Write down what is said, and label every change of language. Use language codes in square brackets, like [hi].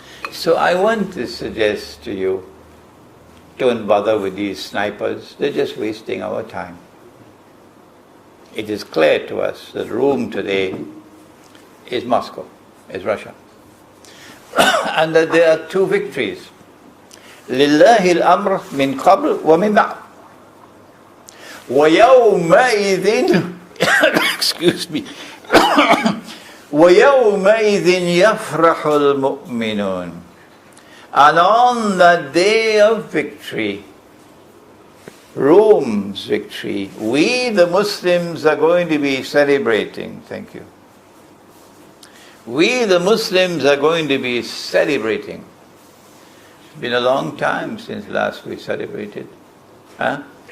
[en] So I want to suggest to you, don't bother with these snipers. They're just wasting our time. It is clear to us that Rome today is Moscow, is Russia. And that there are two victories. [ar] لِلَّهِ الْأَمْرُ مِنْ قَبْلِ وَمِنْ بَعْدِ وَيَوْمَئِذٍ [en] excuse me [ar] وَيَوْمَئِذٍ يَفْرَحُ الْمُؤْمِنُونَ. [en] And on that day of victory, Rome's victory, we the Muslims are going to be celebrating. Thank you. We the Muslims are going to be celebrating. It's been a long time since last we celebrated. Huh?